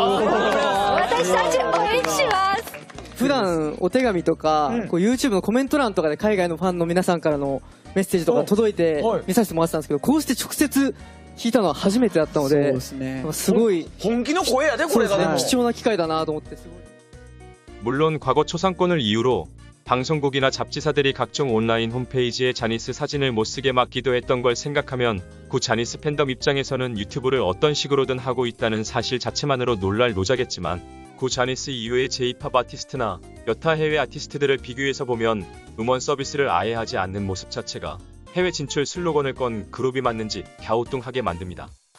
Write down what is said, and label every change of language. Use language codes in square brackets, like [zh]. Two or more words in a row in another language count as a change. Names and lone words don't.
[ja] 私たち応援します。普段お手紙とか、YouTube のコメント欄とかで海外のファンの皆さんからのメッセージとか届いて見させてもらってたんですけど、こうして直接聞いたのは初めてだったので、すごい本気の声やでこれが貴重な機会だなと思って。 [ko] 물론 과거 초상권을 이유로 방송국이나 잡지사들이 각종 온라인 홈페이지에 자니스 사진을 못쓰게 막기도 했던 걸 생각하면 구 자니스 팬덤 입장에서는 유튜브를 어떤 식으로든 하고 있다는 사실 자체만으로 놀랄 노자겠지만 구 자니스 이후의 J-POP 아티스트나 여타 해외 아티스트들을 비교해서 보면 음원 서비스를 아예 하지 않는 모습 자체가 해외 진출 슬로건을 건 그룹이 맞는지 갸우뚱하게 만듭니다.